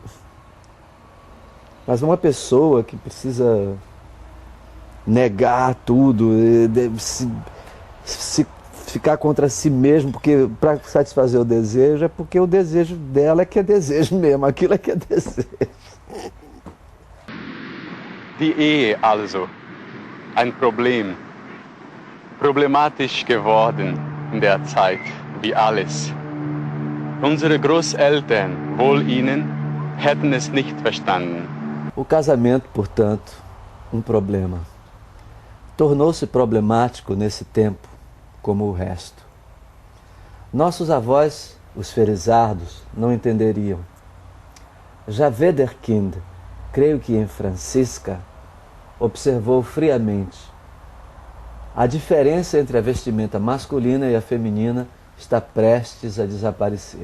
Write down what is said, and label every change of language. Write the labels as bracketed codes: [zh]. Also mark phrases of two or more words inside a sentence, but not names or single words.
[pt] Mas uma pessoa que precisa negar tudo, se ficar contra si mesmo, porque para satisfazer o desejo, é porque o desejo dela é que é desejo mesmo, aquilo é que é desejo. [de] Die Ehe also, ein Problem, problematisch geworden in der Zeit, wie alles. Unsere Großeltern, wohl ihnen, hätten es nicht verstanden. [pt] O casamento, portanto, um problema. Tornou-se problemático nesse tempo, como o resto. Nossos avós, os Felizardos, não entenderiam. Já Wederkind, creio que em Francisca, observou friamente: a diferença entre a vestimenta masculina e a feminina está prestes a desaparecer.